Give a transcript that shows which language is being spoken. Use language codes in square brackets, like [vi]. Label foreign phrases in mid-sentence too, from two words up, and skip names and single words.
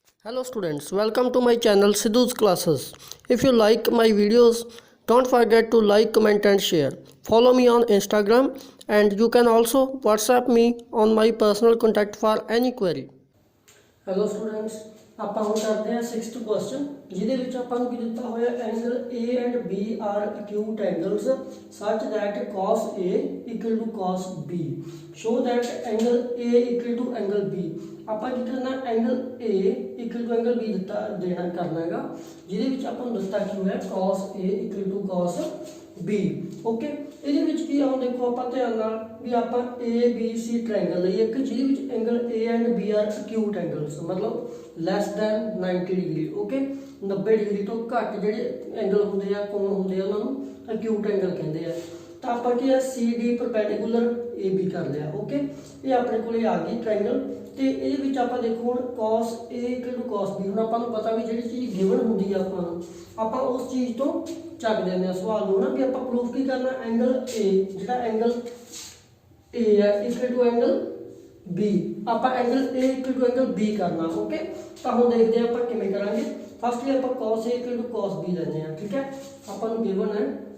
[en] Hello students, welcome to my channel Sidhu's Classes. If you like my videos, don't forget to like, comment and share. Follow me on Instagram and you can also WhatsApp me on my personal contact for any query. Hello students, [pa] ਆਪਾਂ ਹੁਣ ਕਰਦੇ ਹਾਂ 6th ਕੁਐਸਚਨ ਜਿਹਦੇ ਵਿੱਚ ਆਪਾਂ ਨੂੰ ਕੀ ਦਿੱਤਾ ਹੋਇਆ ਐਂਗਲ [en] A and B are acute angles such that cos A equal to cos B. Show that angle A equal to angle B. [pa] ਆਪਾਂ ਕੀ ਕਰਨਾ [en] angle A equal to angle B [pa] ਦੇਣਾ ਕਰਨਾ ਹੈਗਾ ਜਿਹਦੇ ਵਿੱਚ ਆਪਾਂ ਨੂੰ ਦਿੱਤਾ ਕੀ ਹੋਇਆ [en] cos A equal to cos B. [pa] ਓਕੇ ਇਹਦੇ ਵਿੱਚ ਕੀ ਆਉਂ ਦੇਖੋ ਆਪਾਂ ਧਿਆਨ ਨਾਲ ਵੀ ਆਪਾਂ ABC ਟ੍ਰਾਇੰਗਲ ਲਈ ਇੱਕ ਜਿਹਦੇ ਵਿੱਚ ਐਂਗਲ [en] A and B are acute angles [pa] ਮਤਲਬ [en] less than [pa] 90 ਡਿਗਰੀ ਓਕੇ 90 ਡਿਗਰੀ ਤੋਂ ਘੱਟ ਜਿਹੜੇ ਐਂਗਲ ਹੁੰਦੇ ਆ ਕੋਣ ਹੁੰਦੇ ਆ ਉਹਨਾਂ ਨੂੰ [en] acute angle [pa] ਕਹਿੰਦੇ ਆ ਤਾਂ ਆਪਾਂ ਕੀ ਆ CD ਪਰਪੈਂਡੀਕੂਲਰ AB ਕਰ ਲਿਆ ਓਕੇ ਇਹ ਆਪਣੇ ਕੋਲੇ ਆ ਗਈ ਟ੍ਰਾਇੰਗਲ ਤੇ ਇਹਦੇ ਵਿੱਚ ਆਪਾਂ ਦੇਖੋ ਹੁਣ [en] cos A cos B [pa] ਹੁਣ ਆਪਾਂ ਨੂੰ ਪਤਾ ਵੀ ਜਿਹੜੀ ਚੀਜ਼ ਗਿਵਨ ਹੁੰਦੀ ਆ ਆਪਾਂ ਉਸ ਚੀਜ਼ ਤੋਂ ਚੱਕ ਦਿੰਦੇ ਆ ਸਵਾਲ ਨੂੰ ਨਾ ਵੀ ਆਪਾਂ ਪ੍ਰੂਫ ਕੀ ਕਰਨਾ ਐਂਗਲ A ਜਿਹੜਾ ਐਂਗਲ A ਹੈ ਇਕੁਅਲ ਟੂ ਐਂਗਲ B ਆਪਾਂ [en] angle A equal to angle B [pa] ਕਰਨਾ ਓਕੇ ਤਾਂ ਹੁਣ ਦੇਖਦੇ ਆ ਆਪਾਂ ਕਿਵੇਂ ਕਰਾਂਗੇ ਫਸਟਲੀ ਆਪਾਂ [en] cos A equal to cos B [pa] ਲੈਂਦੇ ਆ ਠੀਕ ਹੈ ਆਪਾਂ ਨੂੰ ਗਿਵਨ ਹੈ